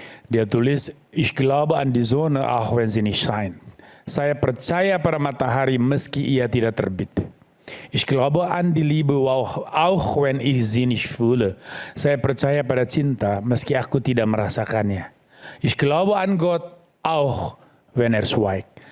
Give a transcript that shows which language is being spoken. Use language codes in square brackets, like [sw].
[id] Dia tulis, [de] Ich glaube an die Sonne auch wenn sie nicht scheint. [id] Saya percaya pada matahari meski ia tidak terbit. [de] Ich glaube an die Liebe auch wenn ich sie nicht fühle. [id] Saya percaya pada cinta meski aku tidak merasakannya. [de] Ich glaube an Gott auch wenn er schweigt.